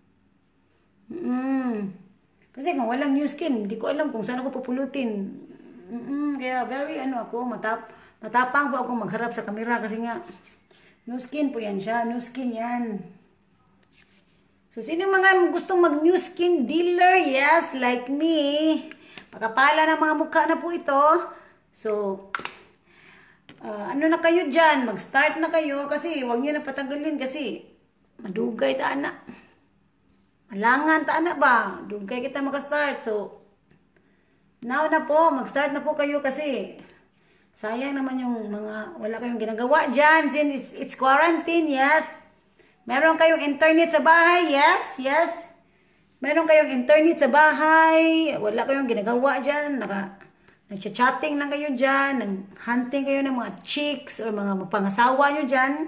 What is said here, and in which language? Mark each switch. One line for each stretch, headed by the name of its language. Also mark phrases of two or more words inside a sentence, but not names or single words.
Filipino: Kasi kung walang
English: new skin,
Filipino: hindi ko alam kung saan ako pupulutin. Kaya very ako, matapang po ako magharap sa camera kasi nga,
English: new skin
Filipino: po yan siya,
English: new skin
Filipino: yan. So, sino mga gustong mag-
English: new skin dealer? Yes, like me.
Filipino: Pagkapala ng mga mukha na po ito. So, ano na kayo dyan? Mag-start na kayo kasi huwag nyo na patanggalin kasi
Cebuano: madugay ta na. Malangan ta na ba? Dugay kita mag-start.
Filipino: So, now na po, mag-start na po kayo kasi sayang naman yung mga wala kayong ginagawa dyan
English: since it's quarantine, yes.
Filipino: Meron kayong internet sa bahay, yes, yes. Meron kayong internet sa bahay, wala kayong ginagawa dyan, nag-chatting lang kayo dyan, nag-hunting kayo ng mga chicks or mga pangasawa nyo dyan.